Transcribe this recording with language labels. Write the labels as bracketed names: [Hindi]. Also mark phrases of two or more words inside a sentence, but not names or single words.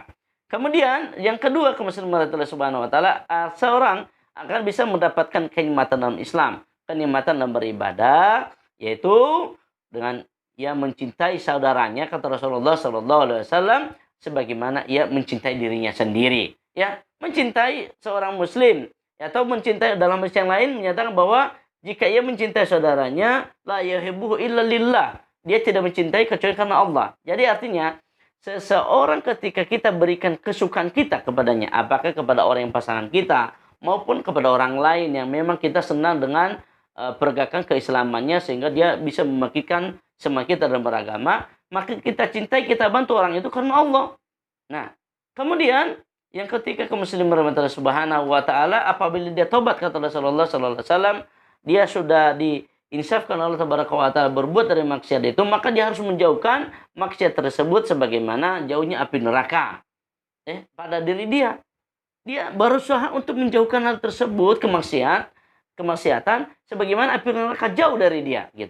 [Indonesian] Kemudian yang kedua, kemusliman Allah [Arabic] سبحانه وتعالى, [Indonesian] seorang akan bisa mendapatkan kenikmatan dalam Islam, kenikmatan dalam beribadah, yaitu dengan ia mencintai saudaranya, kata Rasulullah [Arabic] صلى الله عليه وسلم, [Indonesian] sebagaimana ia mencintai dirinya sendiri, ya. Mencintai seorang muslim, atau mencintai dalam hadis yang lain menyatakan bahwa jika ia mencintai saudaranya, [Arabic] لا يحبه إلا لله, [Indonesian] dia tidak mencintai kecuali karena Allah. Jadi artinya seseorang ketika kita berikan kesukaan kita kepadanya, apakah kepada orang yang pasangan kita maupun kepada orang lain yang memang kita senang dengan pergerakan keislamannya sehingga dia bisa memakikan semangat kita dalam beragama, maka kita cintai, kita bantu orang itu karena Allah. Nah, kemudian yang ketiga, kaum muslimin [Arabic] رحمة الله سبحانه وتعالى, [Indonesian] apabila dia tobat, kata Rasulullah [Arabic] صلى الله عليه وسلم, [Indonesian] dia sudah diinsafkan Allah [Arabic] تبارك وتعالى [Indonesian] berbuat dari maksiat itu, maka dia harus menjauhkan maksiat tersebut sebagaimana jauhnya api neraka pada diri dia. Dia berusaha untuk menjauhkan hal tersebut, kemaksiatan sebagaimana api neraka jauh dari dia, gitu.